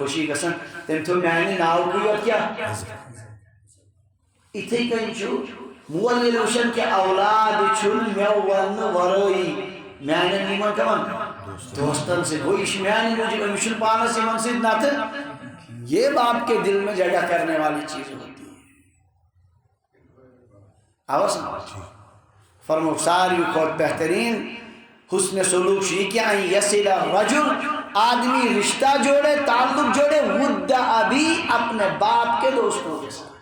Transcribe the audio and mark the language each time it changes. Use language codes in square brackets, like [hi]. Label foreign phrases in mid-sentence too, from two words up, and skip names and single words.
[ks] خوشی گژھان تٔمۍ تھوٚو میانہِ ناوٕکُے یوت کیٛاہ یِتھٕے کٔنۍ چھُ مول ییٚلہِ وٕچھان کہِ اولاد چھُنہٕ مےٚ وننہٕ ورٲیی میانٮ۪ن یِمن کَمن دوستن سۭتۍ گوٚو یہِ چھُ میانہِ موٗجوٗب أمِس چھُنہٕ پانس یِمن سۭتۍ نتہٕ [ur] یہ باپ کے دل میں جگہ کرنے والی چیز ہوتی ہے [ks] آواز فرمو ساری کھوت بہترین حسن سلوک یہ کہ [ar] ان یصل رجل [ur] آدمی رشتہ جوڑے تعلق جوڑے [ar] ود ابی [ur] اپنے باپ کے دوستوں کے ساتھ.